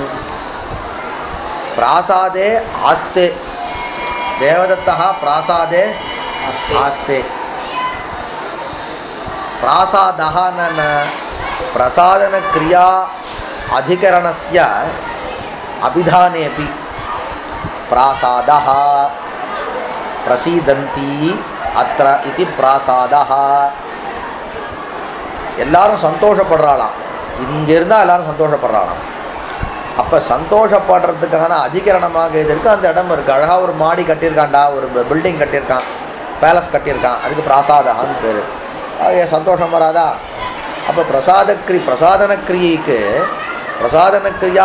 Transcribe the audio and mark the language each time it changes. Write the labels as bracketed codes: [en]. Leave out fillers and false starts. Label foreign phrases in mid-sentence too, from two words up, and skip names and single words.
[sa] प्रासादे आस्ते देवदत्तः प्रासादे आस्ते प्रासादः न प्रसादन क्रिया अधिकरणस्य अभिधानेपि प्रासादः प्रसीदन्ति अत्र इति प्रासादः [ta] எல்லாரும் சந்தோஷப்படுறாளாம் இங்க இருந்தா எல்லாரும் சந்தோஷப்படுறாளாம் அப்ப சந்தோஷப்படுறதுக்கான அதிகரணமாக இது இருக்கு அந்த இடம் இருக்கு அழகா ஒரு மாடி கட்டியிருக்கான்டா ஒரு பில்டிங் கட்டியிருக்கான் பேலஸ் கட்டியிருக்கான் அதுக்கு பிராசாதஹான்னு பேரு அது சந்தோஷம் வராதா அப்ப பிரசாதன கிரியைக்கு [sa] प्रसादन क्रिया